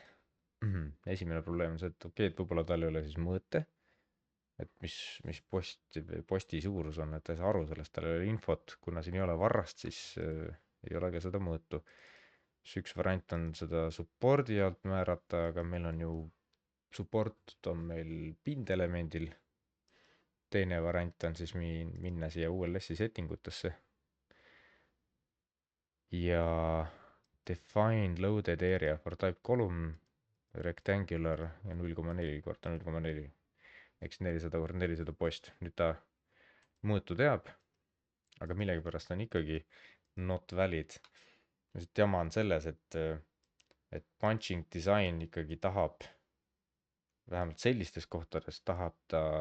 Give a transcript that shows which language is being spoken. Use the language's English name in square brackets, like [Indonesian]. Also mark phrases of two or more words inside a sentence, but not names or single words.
[Estonian] esimene probleem on see, et okei, et võib-olla tal ei ole siis mõõte, et mis posti suurus on, et ta ei saa aru sellest, tal ei ole infot, kuna siin ei ole varrast, siis ei ole ka seda mõõtu. siis üks variant on seda support'i alt määrata, aga meil on ju support on meil pindelemendil. teine variant on siis minna siia ULS-i setting utesse ja [English] define loaded area for type column rectangular [Estonian] ja 0,4 korda 0,4 ehk siis 400 korda 400 post. nüüd ta mõõtu teab, aga millegipärast on ikkagi [English] not valid. [Estonian] jama on selles, et [English] punching design [Estonian] ikkagi tahab, vähemalt sellistes kohtades tahab ta